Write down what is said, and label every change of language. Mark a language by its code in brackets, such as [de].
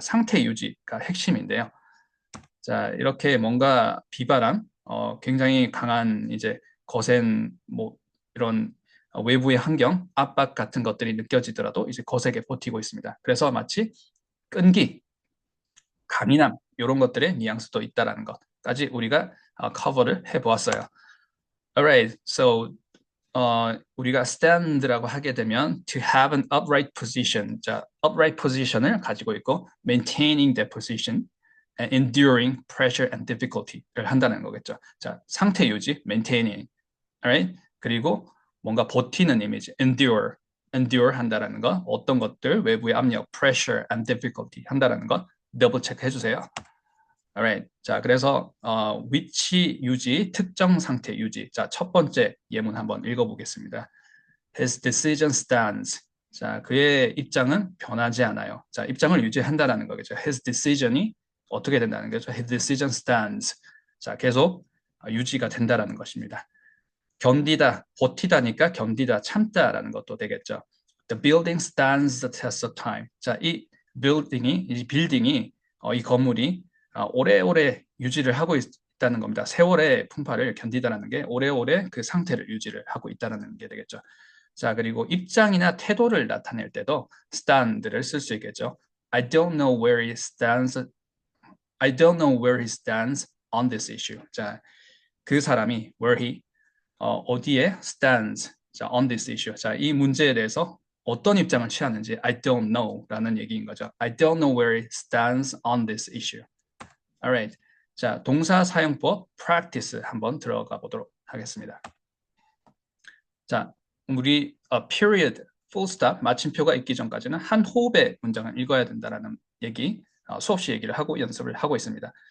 [ko] 상태 유지가 핵심인데요. 자, 이렇게 뭔가 비바람, 굉장히 강한 이제 거센 뭐 이런 외부의 환경, 압박 같은 것들이 느껴지더라도 이제 거세게 버티고 있습니다. 그래서 마치 끈기, 강인함 이런 것들의 뉘앙스도 있다라는 것까지 우리가 커버를 해보았어요. [en] Alright, so [ko] 우리가 [en] stand라고 하게 되면 to have an upright position, 자, upright position을 [ko] 가지고 있고 [en] maintaining that position and enduring pressure and difficulty를 한다는 거겠죠. [ko] 자, 상태 유지, [en] maintaining, alright? [ko] 그리고 뭔가 버티는 이미지, endure 한다라는 거, 어떤 것들, 외부의 압력, [en] pressure and difficulty [ko] 한다라는 것, 더블 체크 해주세요. [en] Alright. [ko] 자, 그래서 위치 유지, 특정 상태 유지. 자, 첫 번째 예문 한번 읽어보겠습니다. [en] His decision stands. [ko] 자, 그의 입장은 변하지 않아요. 자, 입장을 유지한다라는 거겠죠. [en] His decision [ko] 이 어떻게 된다는 거죠? [en] His decision stands. [ko] 자, 계속 유지가 된다라는 것입니다. 견디다, 버티다니까 견디다, 참다라는 것도 되겠죠. [en] The building stands the test of time. [ko] 자, 이 빌딩이, 이 건물이 오래오래 유지를 하고 있다는 겁니다. 세월의 풍파를 견디다라는 게 오래오래 그 상태를 유지를 하고 있다는 게 되겠죠. 자, 그리고 입장이나 태도를 나타낼 때도 stand를 쓸 수 있겠죠. [en] I don't know where he stands. I don't know where he stands on this issue. 자, [ko] 그 사람이 [en] where he [ko] 어디에 [en] stands 자, on this issue. [ko] 자, 이 문제에 대해서 어떤 입장을 취하는지 [en] I don't know [ko] 라는 얘기인 거죠. [en] I don't know where it stands on this issue. Alright. [ko] 자, 동사 사용법 practice 한번 들어가 보도록 하겠습니다. 자, 우리 period, full stop, 마침표가 있기 전까지는 한 호흡의 문장을 읽어야 된다라는 얘기, 수없이 얘기를 하고 연습을 하고 있습니다.